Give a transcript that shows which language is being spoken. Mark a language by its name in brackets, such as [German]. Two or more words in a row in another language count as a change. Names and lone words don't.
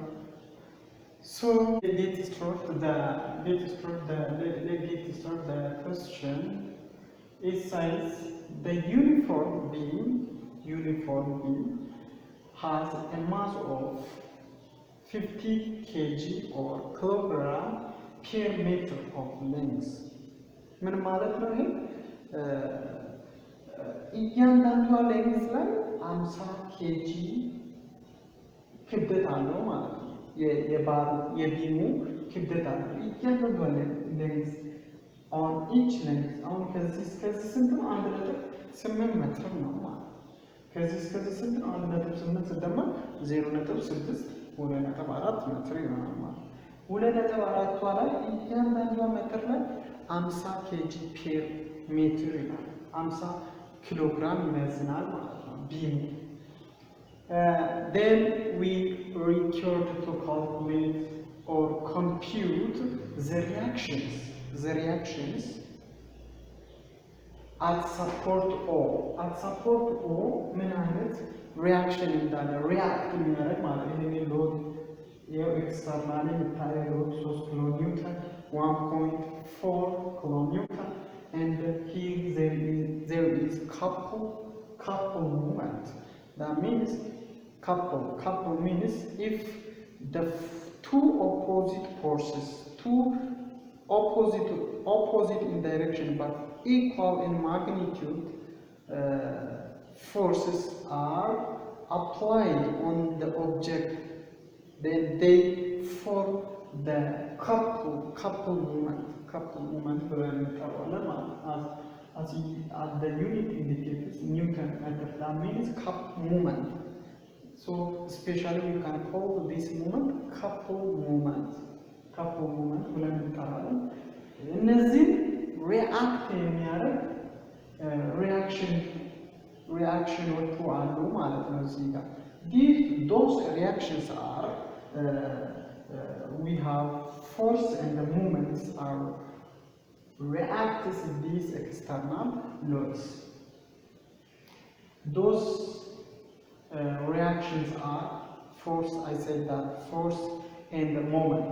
[English] So let's start the question. It says the uniform beam has a mass of 50 kg or kilogram per meter of length. [Amharic] ምን ማለት ነው ይሄ? እያንዳንዷ ሌንግዝ ላይ 50 ኬጂ ክብደት አለው ማለት ነው። የቢሙ ክብደት አለው እያንዳንዷ ሌንግዝ [English] on each length [Amharic] አሁን ከዚህ እስከዚህ ስንት ነው? 1.8 ሜትር ነው ማለት ነው። ከዚህ እስከዚህ ስንት ነው? 1.8 ሲደመር 0.6 2.4 ሜትር ይሆናል ማለት ነው። 2.4ቷ ላይ እያንዳንዷ ሜትር ላይ 50 [English] kg per meter [Amharic] ይላል። 50 ኪሎግራም ይመዝናል ማለት ነው ቢሙ። [English] Then we record to calculate or compute the reactions at support O. At support O [Amharic] ምን አይነት ሪያክሽን እንዳለ ሪያክት የሚያደርግ ማለት ነው። ይሄ ሎድ ይሄው ኤክስተርናሊ የምታየው ሎድ 3 [English] kilo newton [Amharic] 1.4 [English] kilo newton and here there is couple movement. That means couple means if the two opposite forces, two opposite in direction but equal in magnitude forces are applied on the object, then they form the couple movement [Amharic] ብለን እንጠራዋለን ማለት [English] as the unit indicates Newton meter. That means couple movement. So especially we can call this movement couple movement [Amharic] ብለን እንጠራለን። እነዚህ ሪአክት የሚያደርግ ሪአክሽኖቹ አሉ ማለት ነው እዚህ ጋር። [English] Those reactions are we have force and the movements are reacts these external loads. Those reactions are force, I said that force and the moment.